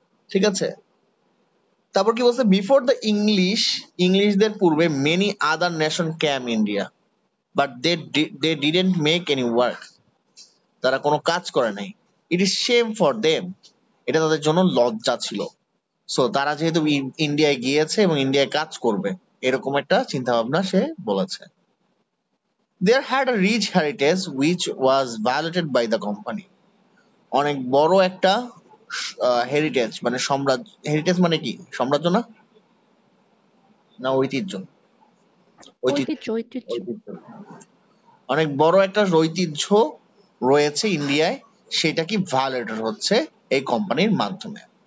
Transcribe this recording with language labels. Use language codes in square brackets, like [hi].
[bn] ঠিক আছে, তারপর কি বলছে, [en] before the ইংলিশদের পূর্বে many other nation came India, but they didn't make any work, [bn] তারা কোনো কাজ করে নাই। [en] it is shame for them, [bn] এটা তাদের জন্য লজ্জা ছিল। সো তারা যেহেতু ইন্ডিয়ায় গিয়েছে এবং ইন্ডিয়ায় কাজ করবে, এরকম একটা চিন্তা ভাবনা সে বলেছে। [en] There had a rich heritage which was violated by the company. [bn] অনেক বড় একটা হেরিটেজ মানে সাম্রাজ্য, হেরিটেজ মানে কি, সাম্রাজ্য না, না ঐতিহ্য, ঐতিহ্য, ঐতিহ্য ঐতিহ্য ঐতিহ্য। অনেক বড় একটা ঐতিহ্য রয়েছে ইন্ডিয়ায়, সেটা কি ভায়োলেটেড হচ্ছে এই কোম্পানির মাধ্যমে।